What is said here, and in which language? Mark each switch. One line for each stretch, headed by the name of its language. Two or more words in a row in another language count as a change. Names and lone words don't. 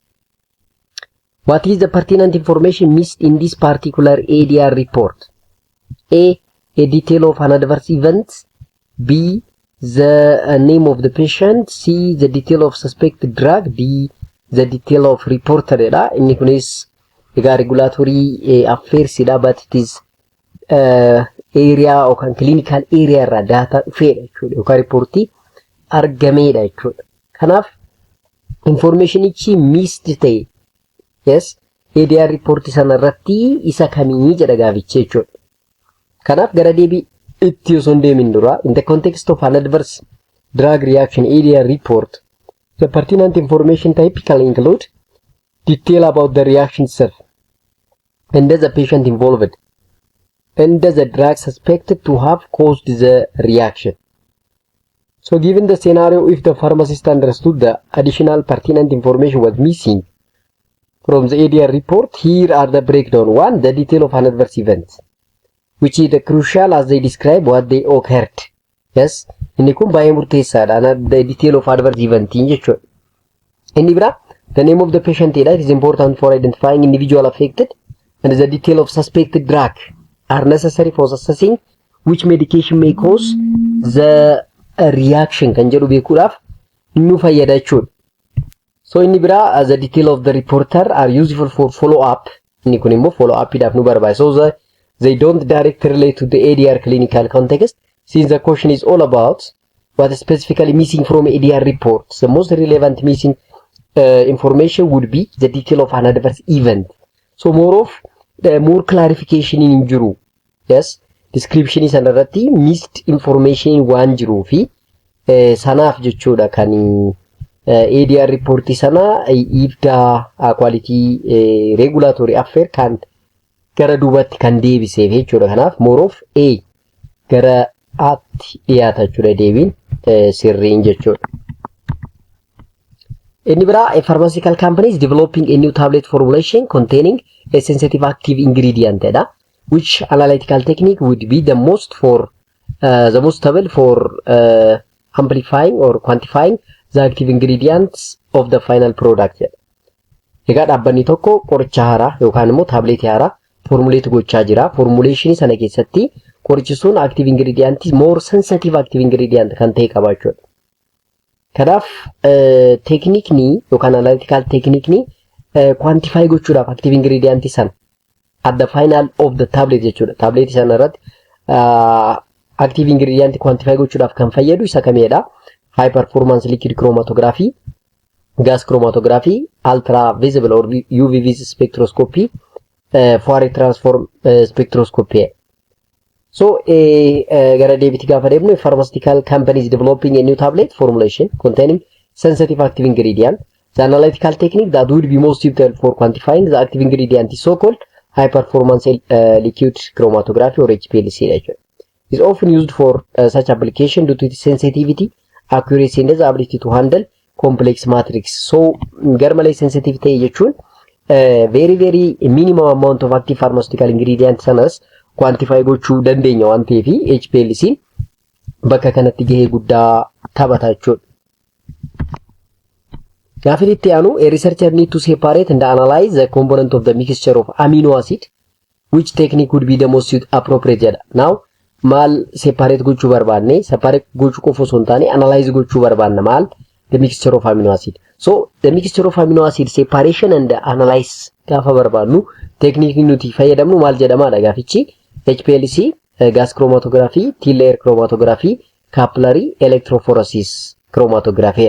English: What is the pertinent information missed in this particular ADR report? A detail of an adverse event. B, the name of the patient. C, the detail of suspected drug. D, the detail of reporter.
Oromo: Inni kunis
English: regulatory affairs, but it is area or clinical area
Oromo: irraa data dhufeedha jechuudha yookaan riipoortii argameedha jechuudha. Kanaaf information ichi missed ta'e. Yes,
English: ADR report
Oromo: sana irratti isa kamii jedha gaaficha jechuudha. Kanaaf gara deebii itti osoo hin deemin dura,
English: in the context of an adverse drug reaction ADR report, the pertinent information typically include detail about the reaction itself, and the patient involved, and the drug suspected to have caused the reaction. So given the scenario, if the pharmacist understood the additional pertinent information was missing from the ADR report, here are the breakdown. 1. The detail of an adverse event, which is the crucial as they describe what they occurred. Yes,
Oromo: inni kun baay'ee murteessaadha.
English: The detail of adverse event
Oromo: jechuudha. Inni bira,
English: the name of the patient it is important for identifying individual affected, and the detail of suspected drug are necessary for assessing which medication may cause the reaction
Oromo: kan jedhu beekuudhaaf nu fayyada jechuudha. So inni bira,
English: the detail of the reporter are useful for follow-up.
Oromo: Inni kun immoo follow-upidhaaf nu barbaada.
English: So they don't directly relate to the ADR clinical context, since the question is all about what is specifically missing from ADR reports. The most relevant missing information would be the detail of an adverse event. So more clarification
Oromo: in jiru. Yes,
English: description is
Oromo: anarratti
English: missed information
Oromo: waan jiruu fi sanaaf jechuudha kan
English: ADR report
Oromo: sana
English: IFDA quality regulatory affair
Oromo: kan gara duubatti kan deebiseef jechuudha. Kanaaf
English: more of A
Oromo: gara atti dhiyaata jechuudha deebiin sirriin jechuudha. Inni bira,
English: a pharmaceutical company is developing a new tablet formulation containing a sensitive active ingredient, which analytical technique would be the most stable for amplifying or quantifying the active ingredients of the final product.
Oromo: Egaa dhaabbanni tokko qoricha haaraa yookaan immoo taabileetii haaraa formulate gochaa jira. Formulation sana keessatti qorichi sun
English: active ingredient more sensitive active ingredient
Oromo: kan ta'e qaba jechuudha. Kanaaf technique yookaan
English: analytical technique quantify
Oromo: gochuudhaaf
English: active ingredient
Oromo: sana
English: at the final of the tablet
Oromo: jechuudha. Tablet sana irratti
English: active ingredient quantify
Oromo: gochuudhaaf kan fayyadu isa kameedha?
English: High performance liquid chromatography, gas chromatography, ultra visible or UV spectroscopy, Fourier transform spectroscopy. So
Oromo: gara deebiti gaafa deemnu
English: pharmaceutical companies developing a new tablet formulation containing sensitive active ingredient. The analytical technique that would be most suitable for quantifying the active ingredient is so-called high performance liquid chromatography or HPLC. It is often used for such application due to its sensitivity, accuracy and the ability to handle complex matrix.
Oromo: So garmalay sensitivity jechuun
English: very minimum amount of active pharmaceutical ingredients
Oromo: sanas quantify gochuu dandeenya waan ta'eef HPLC bakka kanatti gahee guddaa taphata jechuudha. Gaaffiitti aanu
English: a researcher need to separate and analyze the component of the mixture of amino acid. Which technique would be the most appropriate jedha.
Oromo: Now maal separate gochuu barbaanne separate gochuu qofa osoo hin taane analyze gochuu barbaanna maal
English: the mixture of amino acid. So the mixture of amino acid separation and analyze
Oromo: gaafa barbaannu technique nuti fayyadamnu maal jedhamaadha gaafichi
English: HPLC, gas chromatography, T-layer chromatography, capillary electrophoresis chromatography.